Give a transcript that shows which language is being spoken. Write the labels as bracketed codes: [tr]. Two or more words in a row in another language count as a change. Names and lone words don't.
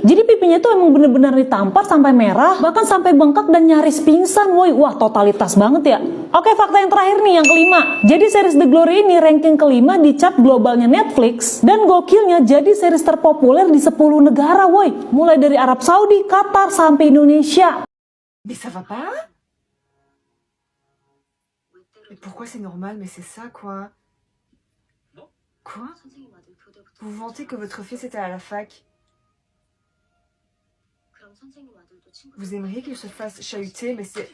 [id] Jadi pipinya tuh emang bener-bener ditampar sampai merah, bahkan sampai bengkak dan nyaris pingsan, woy. Wah, totalitas banget ya. Oke, fakta yang terakhir nih, yang kelima. Jadi series The Glory ini ranking kelima di chart globalnya Netflix, dan gokilnya jadi series terpopuler di 10 negara, woy. Mulai dari Arab Saudi, Qatar, sampai Indonesia. [fr] Mais ça va pas? Mais pourquoi c'est normal? Mais c'est ça, quoi. Quoi? Vous vantez que votre fils était à la fac. Vous aimeriez qu'il se fasse chahuter, mais c'est...